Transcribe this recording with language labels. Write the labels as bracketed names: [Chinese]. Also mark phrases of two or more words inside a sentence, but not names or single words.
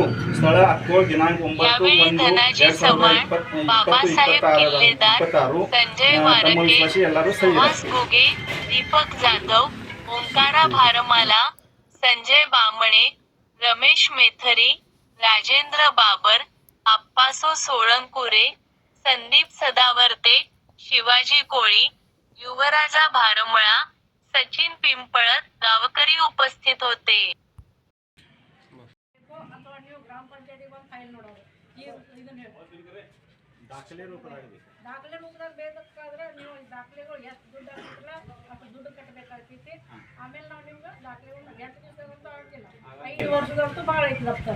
[Marathi] यावेळी धनाजी चव्हाण, बाबासाहेब किल्लेदार, संजय वारके, सुहास घुगे, दीपक जाधव, ओंकारा भारमाला, संजय बामणे, रमेश मेथरी, राजेंद्र बाबर, आप्पासो सोळंकुरे, संदीप सदावर्ते, शिवाजी कोळी, युवराजा भारमळा, सचिन पिंपळत गावकरी उपस्थित होते. [Kannada] ದಾಖಲೆ ರೂಪದಾಗ ಬೇಕಾದ್ರೆ ನೀವು ದಾಖಲೆಗಳು ಎಷ್ಟು ದುಡ್ಡು ಆಗ್ತಿಲ್ಲ ಅಷ್ಟು ದುಡ್ಡು ಕಟ್ಟಬೇಕಾಗ್ತೈತಿ. ಆಮೇಲೆ ನಾವು ನಿಮ್ಗೆ ದಾಖಲೆಗಳು ಎಷ್ಟು ದಿವಸದಂತೂ ಆಗಿಲ್ಲ, 5 ವರ್ಷದಂತೂ ಭಾಳ ಐತಿ ದಪ್ತರ.